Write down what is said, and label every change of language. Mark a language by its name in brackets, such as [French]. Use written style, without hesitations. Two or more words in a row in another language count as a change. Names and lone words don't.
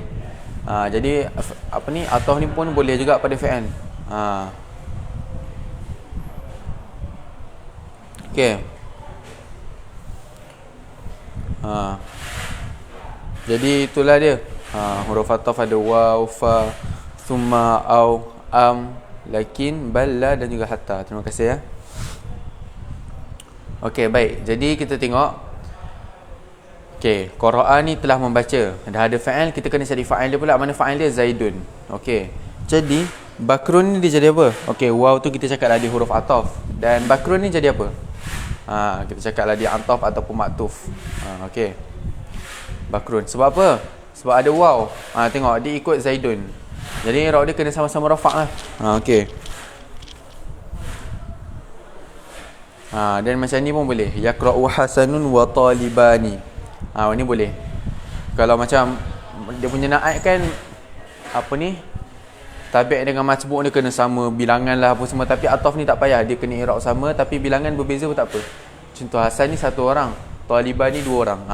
[Malay] Jadi apa ni, ataf ni pun boleh juga pada fi'il. Okey. Jadi itulah dia. Huruf ataf ada waw, [Arabic] ف، ثم، أو، أم، لكن، بل، لا [Malay] dan juga [Arabic] hatta. [Malay] Terima kasih Okey, baik. Jadi kita tengok. Okey, qara'a ni telah membaca. Dah ada fa'il, kita kena cari fa'il dia pula. Mana fa'il dia? Zaidun. Okey. Jadi Bakrun ni dia jadi apa? Okey, waw tu kita cakap lah dia huruf ataf. Dan Bakrun ni jadi apa? Kita cakap lah dia ataf ataupun maktuf. Okey. Bakrun. Sebab apa? Sebab ada waw. Tengok dia ikut Zaidun. Jadi i'rab dia kena sama-sama rafa' lah. Okey. Dan macam ni pun boleh. [Arabic] يقرأ حسن وطالبان. [Malay] Ni boleh. Kalau macam dia punya naat kan apa ni? Tabi' dengan matbu' dia kena sama, bilangan lah apa semua. Tapi ataf ni tak payah, dia kena i'rab sama tapi bilangan berbeza pun tak apa. Contoh Hasan ni satu orang, Taliban ni dua orang.